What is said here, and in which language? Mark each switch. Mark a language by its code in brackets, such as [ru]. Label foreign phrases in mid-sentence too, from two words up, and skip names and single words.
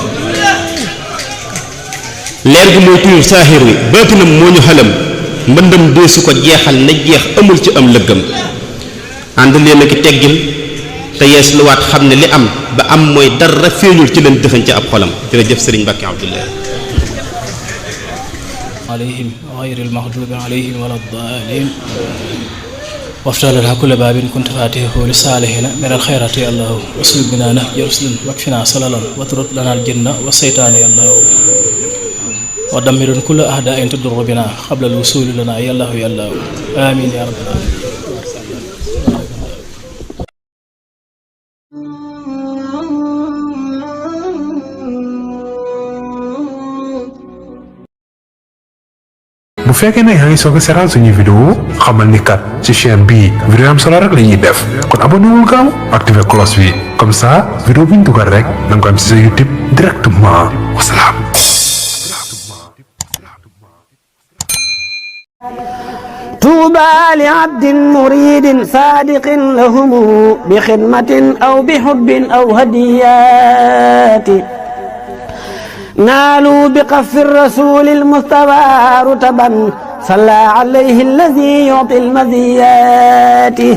[wo] leer gi mooy tuyul saaxir wi baatinam moo ñu xalam mbëndam deesu ko jeexal na jeex amul ci am lëggam ànd leen ak teggin te yees luwaat xam ne li am ba am mooy dara feeñul ci leen dëxañ ci ab xolam jërëjëf sëriñ Mbàkke Abdullah [ar] عليهم غير المغضوب عليهم ولا الضالين وافتح لنا كل باب كنت فاتحه لصالحنا من الخيرات يا الله واسلك بنا نهج رسل واكفنا صللا واترك لنا الجن والشيطان يا الله ودمر كل أعداء تضر بنا قبل الوصول لنا يا الله يا الله آمين يا رب العالمين. [wo] bu fekkee ne yaa ngi soog a seetaan suñu vidéo xamal ni kat ci chaîne bii vidéo am solo rek la ñuy def kon abonné wul gaaw activé cloche bi [fr] comme ça [wo] vidéo bi ñu dugal rek da nga ko am ci sa YouTube directement wasalaam. [ar] طوبى لعبد مريد صادق لهم بخدمة أو بحب أو هديات نالوا بقف الرسول المصطفى رتبا صلى عليه الذي يعطي المزيات